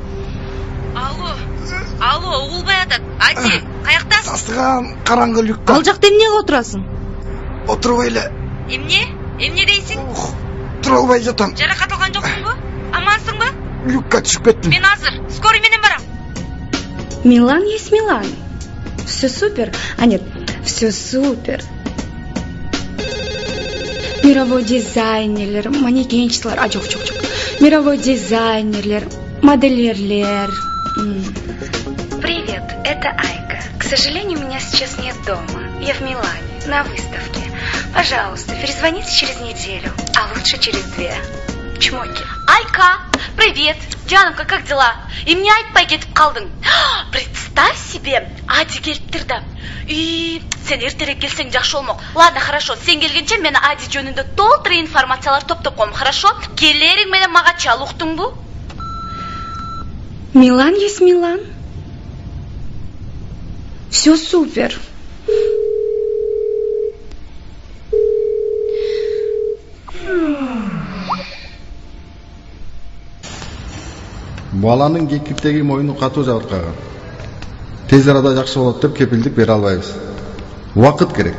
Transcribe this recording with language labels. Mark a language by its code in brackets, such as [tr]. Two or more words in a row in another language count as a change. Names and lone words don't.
[ky] Алло, угулбай атат. Ади, каяктасың? Сасыган караңгы люкта. Ал жакта эмнеге отурасың? Отурбай эле. Эмне дейсиң? Тура албай жатам. Жаракат алган жоксуңбу? Амансыңбы? Люкка түшүп кеттим. Мен азыр, скорый менен барам. [ru] Милан есть Милан. Все супер. А нет, все супер. Мировой [ky] дизайнерлер, манекенщиклер, жок. Мировой дизайнерлер, модельерлер. [ru] Привет, это Айка. К сожалению, меня сейчас нет дома. Я в Милане, на выставке. Пожалуйста, перезвоните через неделю, а лучше через 2. Чмоки. Айка, привет. Жанымка, как дела? [ky] Эмне айтпай кетип калдың? [ru] Представь себе, Ади [ky] келиптир да. Сен эртерээк келсең жакшы болмок. [ru] Ладно, хорошо. [ky] Сен келгенче мен Ади жөнүндө толтура информациялар топтоп коем, хорошо? Келериң менен мага чал, уктуңбу? [ru] Милан есть Милан. Все супер. [ky] Баланын кекиптеги моюну катуу жабыркаган. Тез арада жакшы болот деп кепилдик бере албайбыз. Убакыт керек.